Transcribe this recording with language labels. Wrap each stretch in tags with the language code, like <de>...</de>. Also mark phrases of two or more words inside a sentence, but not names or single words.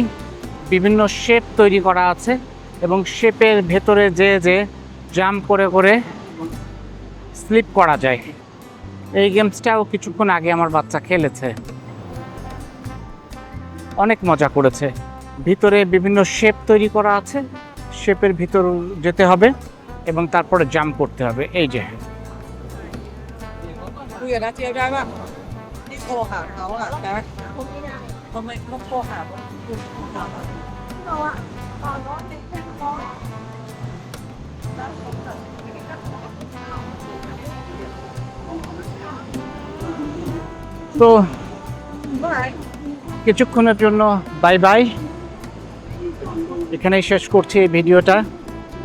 <bn>বিভিন্ন শেপ তৈরি করা আছে এবং শেপের ভেতরে যে জাম্প করে করে স্লিপ করা যায়। এই গেমসটাও কিছুক্ষণ আগে আমার বাচ্চা খেলেছে, অনেক মজা করেছে। ভিতরে বিভিন্ন শেপ তৈরি করা আছে, শেপের ভিতর যেতে হবে এবং তারপরে জাম্প করতে হবে। এই যে</bn> <th>คุยกับน้าเจี๊ยบได้ป่ะที่โทรหาเขาอ่ะนะทำไมต้องโทรหาเขา</th> <bn>তো কিছুক্ষণের জন্য</bn> <en>bye bye,</en> <bn>এখানেই শেষ করছি এই ভিডিওটা।</bn>